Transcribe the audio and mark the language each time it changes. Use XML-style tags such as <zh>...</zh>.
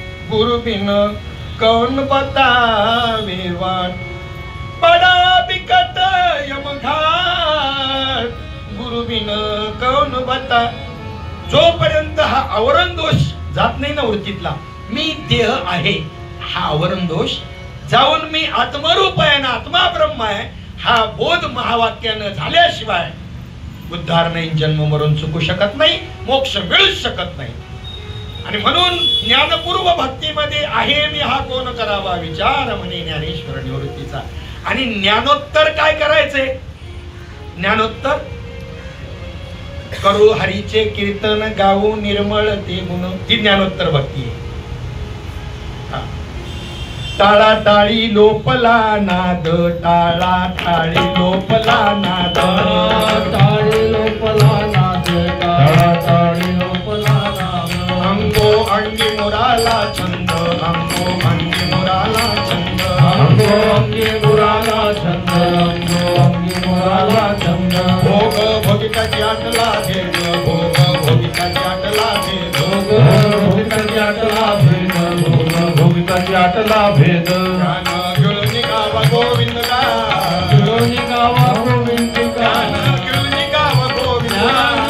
<hi>गुरु बिन कौन बतावे वाट, बड़ा विकट यमघाट, गुरु बिन कौन बता.</hi> <mr>जोपर्यंत हा आवरण दोष जात नाही ना वृत्तीतला, मी देह आहे हा आवरण दोष जाऊन मी आत्मरूप आहे ना, आत्मा ब्रह्म आहे हा बोध महावाक्यानं झाल्याशिवाय उद्धार नाही, जन्म मरून चुकू शकत नाही, मोक्ष मिळूच शकत नाही. आणि म्हणून ज्ञानपूर्व भक्तीमध्ये आहे मी हा कोण करावा विचार म्हणे ज्ञानेश्वर निवृत्तीचा. आणि ज्ञानोत्तर काय करायचे? ज्ञानोत्तर करू हरीचे कीर्तन गाऊ निर्मळ ते गुण, ती ज्ञानोत्तर भक्ती आहे. टाळा टाळी लोपला नाद, टाळा टाळी लोपला नाद, टाळी लोपला नाद, टाळा टाळी लोपला नाद. अंगो अंगी मुराला छंद, अंगो अंगी मुराला छंद, अंगो अंगी मुराला छंद, अंगो अंगी मुराला छंद. भोग भोगिताची आटला भेद, भोग भोगिताची आटला भेद, भोग भोगिताची आटला भेद, भोग भोगिताची आटला भेद. ज्ञान गिळून गावा गोविंद गा, गिळून गावा गोविंद गा, ज्ञान गिळून गावा गोविंद गा,</mr>